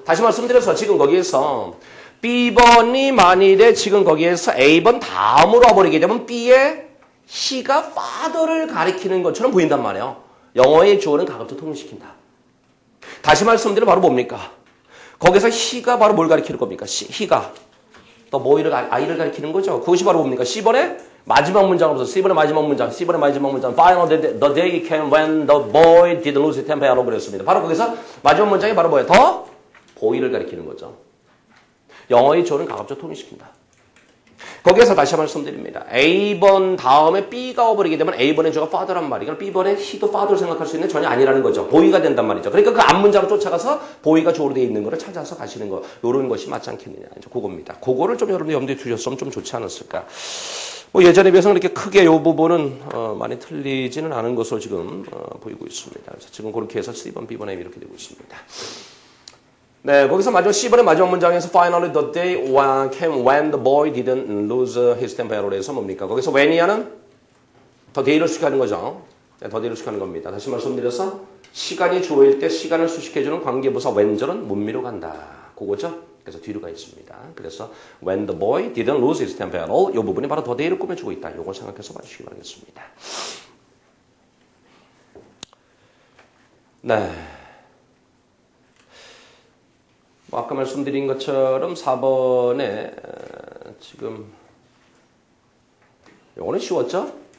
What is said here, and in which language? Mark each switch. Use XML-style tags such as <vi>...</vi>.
<ko>다시 말씀드려서 지금 거기에서 B번이 만일에 지금 거기에서 A번 다음으로 와버리게 되면 B의 he가 father를 가리키는 것처럼 보인단 말이에요. 영어의 주어는 가급적 통일시킨다. 다시 말씀드리면 바로 뭡니까? 거기서 he가 바로 뭘 가리키는 겁니까? he가 또 뭐를 아이를 가리키는 거죠. 그것이 바로 뭡니까? C번의 마지막 문장으로서 C번의 마지막 문장</ko> <en>Finally the day came when the boy didn't lose his temper라고</en> <ko>그랬습니다. 바로 거기서 마지막 문장이 바로 뭐예요? 더 보이를 가리키는 거죠. 영어의 주어는 가급적 통일시킨다. 거기에서 다시 말씀드립니다. A번 다음에 B가 와버리게 되면 A번의 주어가 father란 말이에요. B번에 he도 father를 생각할 수 있는 전혀 아니라는 거죠. 보이가 된단 말이죠. 그러니까 그 앞문장을 쫓아가서 보이가 주어로 되어 있는 거를 찾아서 가시는 거. 이런 것이 맞지 않겠느냐. 이제 그겁니다. 그거를 좀 여러분들 염두에 두셨으면 좀 좋지 않았을까. 뭐 예전에 비해서 그렇게 크게 이 부분은 많이 틀리지는 않은 것으로 지금 보이고 있습니다. 그래서 지금 그렇게 해서 C번, B번, A 이렇게 되고 있습니다. 네, 거기서 마지막 C번의 마지막 문장에서</ko> <en>Finally the day came when the boy didn't lose his temper로 해서</en> <ko>뭡니까? 거기서 when이야는 더 day를 수식하는 거죠. 네, 더 day를 수식하는 겁니다. 다시 말씀드려서 시간이 주어일 때 시간을 수식해주는 관계부사 when절은 문미로 간다. 그거죠? 그래서 뒤로 가 있습니다. 그래서</ko> <en>when the boy didn't lose his temper at all</en> <ko>이 부분이 바로 더 day를 꾸며주고 있다. 이걸 생각해서 봐주시기 바라겠습니다. 네. 뭐 아까 말씀드린 것처럼 4번에 지금 요거는 쉬웠죠?</ko>